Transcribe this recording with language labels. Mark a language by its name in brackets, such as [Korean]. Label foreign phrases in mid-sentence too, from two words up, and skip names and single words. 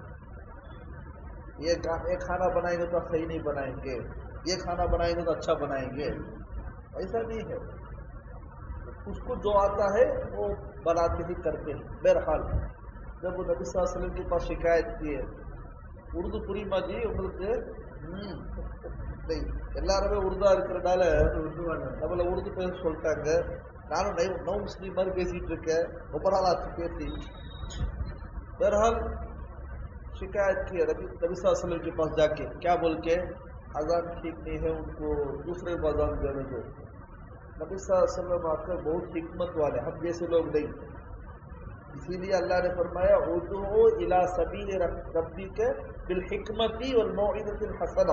[Urdu] یہ کھانا بنائیں گے تو صحیح نہیں بنائیں گے، یہ کھانا بنائیں گے تو اچھا بنائیں گے، ایسا نہیں ہے. اس کو جو آتا ہے وہ بناتے ہی کرتے ہیں. بہرحال جب وہ نبی صلی اللہ علیہ وسلم کے پاس شکایت کی ہے، اردو پوری ماجی [Tamil] உங்களுக்கு எல்லாருமே உருதா இருக்கிறனால நம்மள உருது பேச சொல்லிட்டாங்க. நானும் நோ முஸ்லீம் மாதிரி பேசிட்டு இருக்கேன், ரொம்ப நாள் ஆச்சு பேசி. [Urdu] بہرحال شکایت کی نبی صلی اللہ علیہ وسلم کے پاس جا کے کیا بول کے اذان ٹھیک نہیں ہے، ان کو دوسرے کو اذان دینے دو. نبی صلی اللہ علیہ وسلم آ کر بہت حکمت والے، ہم جیسے لوگ نہیں. اسی لیے اللہ نے فرمایا [Arabic] ادعو الی سبیل ربک بالحکمت والموعظۃ الحسنہ.